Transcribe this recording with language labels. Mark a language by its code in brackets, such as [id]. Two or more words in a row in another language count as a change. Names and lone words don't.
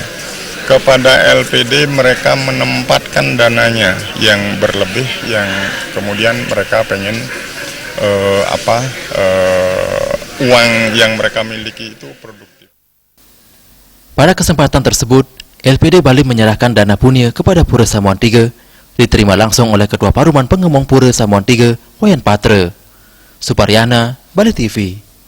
[id] Kepada LPD mereka menempatkan dananya yang berlebih, yang kemudian mereka pengen uang yang mereka miliki itu produktif. Pada kesempatan tersebut, LPD Bali menyerahkan dana punya kepada Pura Samuan 3, diterima langsung oleh Ketua Paruman Pengemong Pura Samuan 3, Wayan Patra. Suparyana, Bali TV.